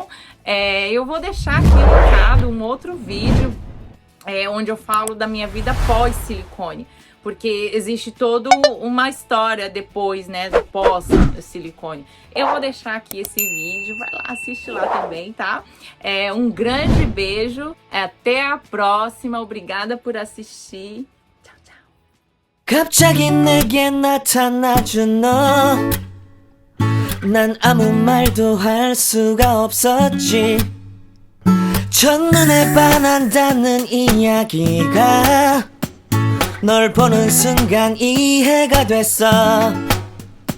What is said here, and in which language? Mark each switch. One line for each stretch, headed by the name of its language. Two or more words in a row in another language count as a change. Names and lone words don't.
Portuguese: Eu vou deixar aqui linkado um outro vídeo onde eu falo da minha vida pós-silicone, porque existe toda uma história depois, né, do pós-silicone. Eu vou deixar aqui esse vídeo, vai lá, assiste lá também, tá? Um grande beijo, até a próxima, obrigada por assistir. Tchau, tchau.
Korean: 갑자기 내게 나타나준 너, 난 아무 말도 할 수가 없었지. 첫눈에 반한다는 이야기가 널 보는 순간 이해가 됐어.